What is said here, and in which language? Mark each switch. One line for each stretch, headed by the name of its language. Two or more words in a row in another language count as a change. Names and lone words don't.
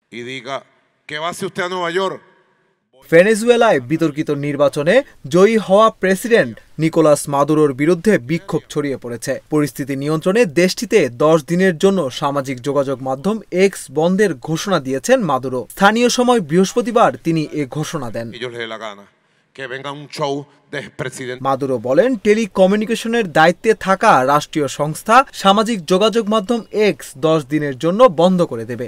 Spanish: y diga, ¿qué va a hacer usted a Nueva York?
Bangla: ভেনেজুয়েলায় বিতর্কিত নির্বাচনে জয়ী হওয়া প্রেসিডেন্ট নিকোলাস মাদুরোর বিরুদ্ধে বিক্ষোভ ছড়িয়ে পড়েছে। পরিস্থিতি নিয়ন্ত্রণে দেশটিতে 10 দিনের জন্য সামাজিক যোগাযোগ মাধ্যম এক্স বন্ধের ঘোষণা দিয়েছেন মাদুরো। স্থানীয় সময় বৃহস্পতিবার তিনি এ ঘোষণা দেন। মাদুরো বলেন, টেলিকমিউনিকেশনের দায়িত্বে থাকা রাষ্ট্রীয় সংস্থা সামাজিক যোগাযোগ মাধ্যম এক্স 10 দিনের জন্য বন্ধ করে দেবে।